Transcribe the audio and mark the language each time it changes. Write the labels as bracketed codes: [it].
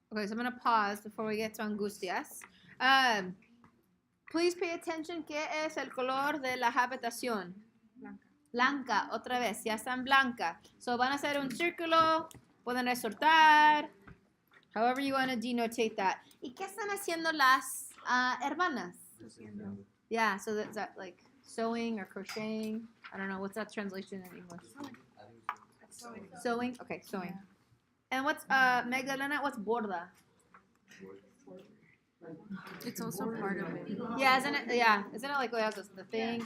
[en] Okay, so I'm going to pause before we get to angustias. Please pay attention. [es] ¿Qué es el color de la habitación? Blanca. Blanca, otra vez, ya están blanca. So van a hacer un círculo, pueden resortar, [en] however you want to denotate that. [es] ¿Y qué están haciendo las hermanas? Cosiendo. [en] Yeah, so is that like sewing or crocheting? I don't know, what's that translation in English? Sewing. Sewing? Okay, sewing. And what's, Magdalena, what's borda? It's also part of it. Yeah, isn't it like the thing?